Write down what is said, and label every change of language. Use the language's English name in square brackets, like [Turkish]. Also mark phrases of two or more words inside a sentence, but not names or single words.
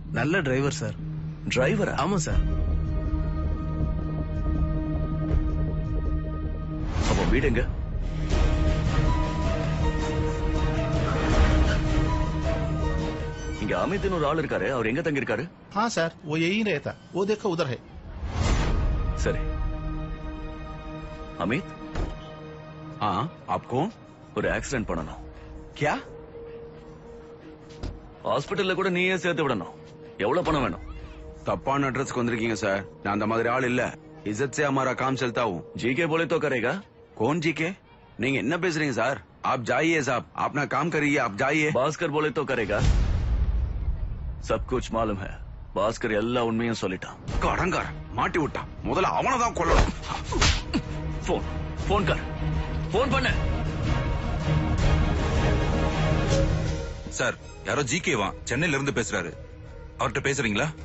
[Tamil] நல்ல டிரைவர் சார். டிரைவரா? ஆமா சார். அவன் வீடு எங்க? இங்க அமித்னு ஒரு ஆள் இருக்காரு. அவர் எங்க தங்கி இருக்காரு? [Hindi] हाँ सर, वो यही रहता, वो देखो उधर है। [Tamil] சரி. அமித், [Hindi] हाँ आप कौन? [Tamil] ஒரு ஆக்சிடென்ட் பண்ணணும். [Hindi] क्या? [Tamil] ஹாஸ்பிட்டல்ல கூட நீயே சேர்த்து விடணும். எவ்வளவு பணம் வேணும்? தப்பான அட்ரஸ்க்கு வந்திருக்கீங்க சார். நான் அந்த மாதிரி ஆள் இல்ல. [Hindi] इज्जत से हमारा काम चलता हूँ। जीके बोले तो करेगा? कौन जीके? [Tamil] நீங்க என்ன பேசுறீங்க சார்? [Hindi] आप जाइए साहब, अपना काम करिए, आप जाइए। பாஸ்கர் बोले तो करेगा? सब कुछ मालूम है. [Tamil] பாஸ்கர் எல்லா உண்மையும் சொல்லிட்டான். கடங்கார மாட்டி விட்டான். முதல்ல அவனை தான் கொல்லணும். போன் கர். போன் பண்ண. சார் யாரோ ஜிகேவா சென்னையில இருந்து பேசுறாரு. அவர்கிட்ட பேசுறீங்களா?